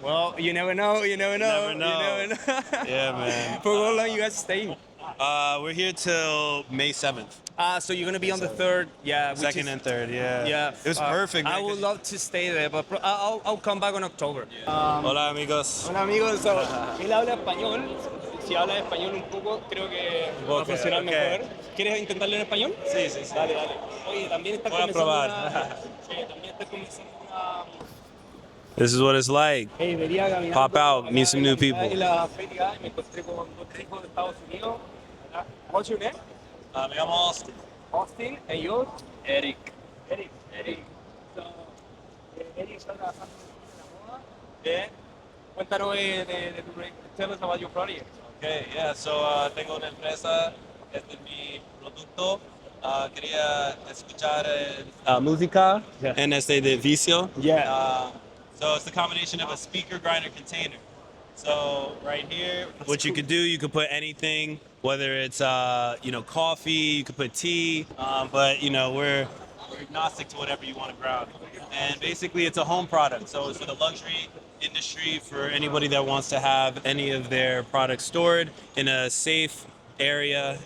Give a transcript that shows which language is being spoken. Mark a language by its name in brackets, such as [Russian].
[English] Well, you never know. You never know. Never know. You never know. Yeah, man. For how long you guys staying? We're here till May 7th. So you're gonna be on the 3rd, yeah. Second and 3rd, yeah. Yeah. It was perfect, man. I would love to stay there, but I'll come back in October. [Spanish] Hola, amigos. Hola amigos, so, él habla español. Si habla español un poco, creo que va a funcionar mejor. ¿Quieres intentarlo en español? Sí, sí, sí. Dale, dale. Oye, también está Voy a probar. también está comenzando una... [English] This is what it's like. [Spanish] Hey, venía caminando [English] Pop out, meet some new people. [Spanish] En la feria me encontré con dos chicos de Estados Unidos. [English] What's your name? [Spanish] Me llamo Austin. [English] Austin, and you? Eric. Eric. [Spanish] So, Eric está trabajando en la moda. Bien. Cuéntanos de tu proyecto. [English] Tell us about your project. Okay, yeah, so [Spanish] tengo una empresa, este es mi producto. Quería escuchar música en este de vicio. [English] Yeah. So it's the combination of a speaker grinder container. So right here, what you could do, you could put anything, whether it's coffee, you could put tea, but we're agnostic to whatever you want to ground. And basically, it's a home product, so it's for the luxury industry, for anybody that wants to have any of their products stored in a safe area.